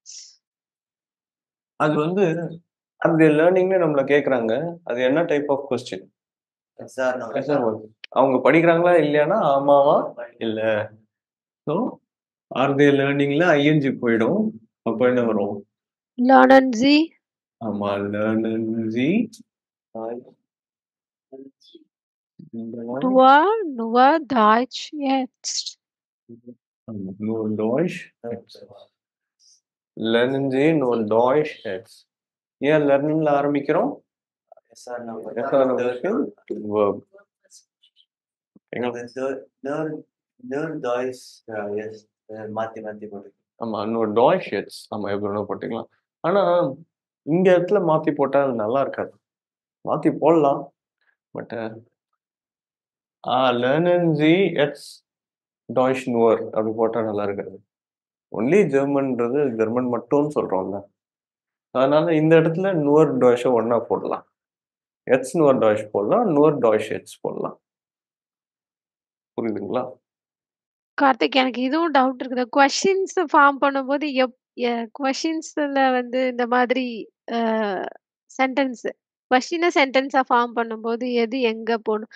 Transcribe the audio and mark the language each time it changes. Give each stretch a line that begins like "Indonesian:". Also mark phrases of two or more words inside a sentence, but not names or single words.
Tamil: அது வந்து அந்த லேர்னிங்னு நம்மள கேக்குறாங்க. அது என்ன டைப் ஆஃப் கொஸ்டின்? அவங்க படிக்கிறாங்களா இல்லையானா ஆமாவா இல்ல. ஸோ
English: are they learning
Tamil: ஐஎன்ஜி போயிடும். அப்ப என்ன வரும்?
German: Lernen sie? ஆமா, lernen sie nur Deutsch jetzt. nur Deutsch. lernen sie nur Deutsch jetzt.
Tamil: ஏன் லர்னிங்ல ஆரம்பிக்கிறோம்? verb. ஆமா,
German: nur Deutsch jetzt.
Tamil: ஆமா, எப்படி போட்டுக்கலாம். ஆனா இங்க இடத்துல மாத்தி போட்டா நல்லா இருக்காது. மாத்தி போடலாம், பட்
German: lernen sie jetzt Deutsch nur
Tamil: அப்படி போட்டா நல்லா இருக்காது.
English: only German
Tamil: ஜெர்மன் மட்டும்னு சொல்றோம்ல, அதனால இந்த இடத்துல
German: nur Deutsch
Tamil: ஒன்னா போடலாம்.
German: jetzt nur Deutsch
Tamil: போடலாம்,
German: nur Deutsch jetzt
Tamil: போடலாம். புரியுதுங்களா? கார்த்திக், எனக்கு இதுவும் டவுட் இருக்குது.
English: questions form
Tamil: பண்ணும்போது கொஸ்டின்ஸ்ல வந்து இந்த மாதிரி
English: sentence question
Tamil: சென்டென்ஸா ஃபார்ம் பண்ணும்போது எது எங்க போடும்?